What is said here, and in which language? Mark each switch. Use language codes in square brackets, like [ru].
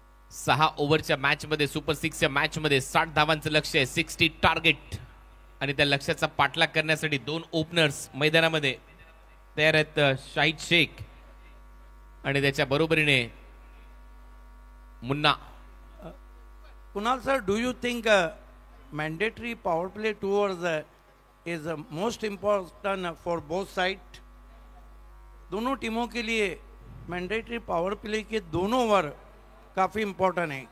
[mr] 6 ओव्हरच्या match मध्ये super 6च्या match मध्ये 60 धावांचं लक्ष्य आहे, 60 टार्गेट. आणि त्या लक्ष्याचा पाठलाग करण्यासाठी दोन ओपनर्स मैदानामध्ये तयार आहेत, शाहिद शेख आणि त्याच्या बरोबरीने Munna. [en] Kunal sir, do you think mandatory power play 2 overs is most important for both sides? [hi] दोनों टीमों के लिए मैंडेटरी पावर प्ले के दोनों ओवर काफी इंपॉर्टेंट है.